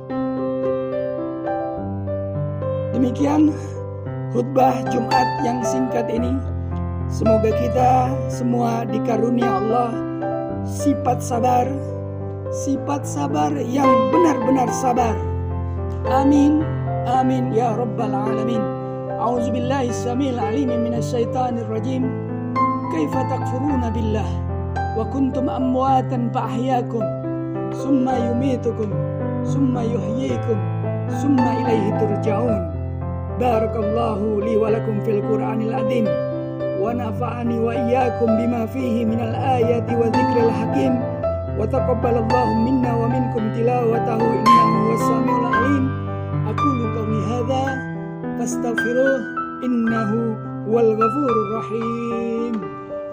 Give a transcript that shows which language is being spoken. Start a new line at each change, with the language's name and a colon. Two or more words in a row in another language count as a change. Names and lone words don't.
Indonesian: Demikian khutbah Jumat yang singkat ini. Semoga kita semua dikarunia Allah sifat sabar yang benar-benar sabar.
Arabic: آمين آمين يا رب العالمين. أعوذ بالله السميع العليم من الشيطان الرجيم. كيف تكفرون بالله وكنتم أمواتا فأحياكم ثم يميتكم ثم يحييكم ثم إليه ترجعون. بارك الله لي ولكم في القرآن العظيم ونفعني وإياكم بما فيه من الآيات والذكر الحكيم وتقبل الله منا ومنكم تلاوته إنه هو السميع العليم. أقول قولي هذا فاستغفروه إنه هو الغفور الرحيم.